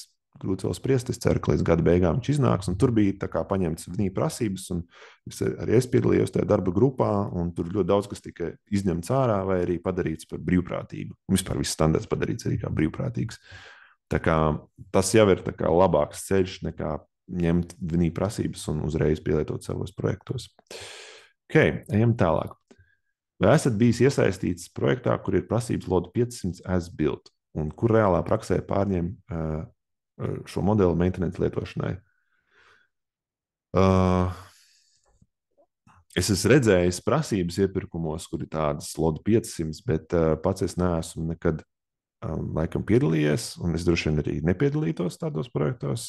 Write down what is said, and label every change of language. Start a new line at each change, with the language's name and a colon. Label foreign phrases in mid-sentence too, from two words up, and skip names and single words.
Latvian: Grūti vēl spriest, es ceru, ka līdz gada beigām viņš iznāks, un tur bija tā kā paņemts viņa prasības, un es piedalījos tajā darba grupā, un tur ļoti daudz, kas tika izņemts ārā vai arī padarīts par brīvprātīgu. Un vispār viss standarts padarīts arī kā brīvprātīgs. Tā kā tas jau ir tā kā labāks ceļš nekā ņemt viņa prasības un uzreiz pielietot savos projektos. Ok, ejam tālāk. Vai esat bijis iesaistīts projektā, kur ir prasības LOD 500
English: as built,
Latvian: un kur reālā praksē pārņem šo modeli maintenance lietošanai? Es esmu redzējis prasības iepirkumos, kur ir tādas LOD 500, bet pats es neesmu nekad laikam piedalījies, un es droši vien arī nepiedalītos tādos projektos.